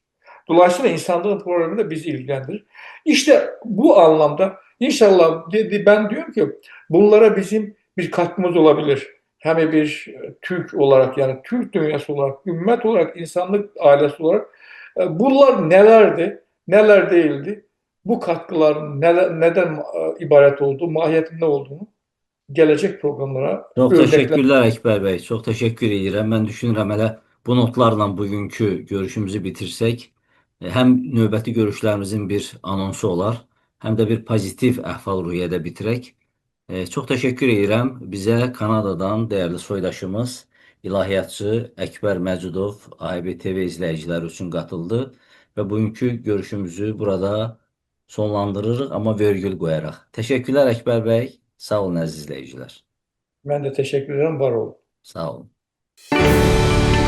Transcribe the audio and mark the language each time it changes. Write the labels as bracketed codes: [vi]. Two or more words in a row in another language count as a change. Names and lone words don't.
[tr] Dolayısıyla insanlığın problemi de bizi ilgilendirir. İşte bu anlamda inşallah ben diyorum ki bunlara bizim bir katkımız olabilir. Hem bir Türk olarak yani Türk dünyası olarak, ümmet olarak, insanlık ailesi olarak Bunlar nelerdi, neler değildi? Bu katkıların neden ibaret olduğu, mahiyetin ne olduğunu gelecek programlara [az] Çox [tr] örnekler. [az] təşəkkürlər Əkbər bəy. Çox təşəkkür edirəm. Mən düşünürəm elə bu notlarla bugünkü görüşümüzü bitirsək, həm növbəti görüşlərimizin bir anonsu olar, həm də bir pozitiv əhval-ruhiyyədə bitirək. Çox təşəkkür edirəm. Bizə Kanadadan dəyərli soydaşımız, ilahiyyatçı Əkbər Məcidov AIB TV izləyiciləri üçün qatıldı və bugünkü görüşümüzü burada sonlandırırıq, amma vergül qoyaraq. Təşəkkürlər Əkbər bəy. Sağ olun əziz izləyicilər. [tr] Ben de teşekkür ederim, var olun. [az] Sağ olun.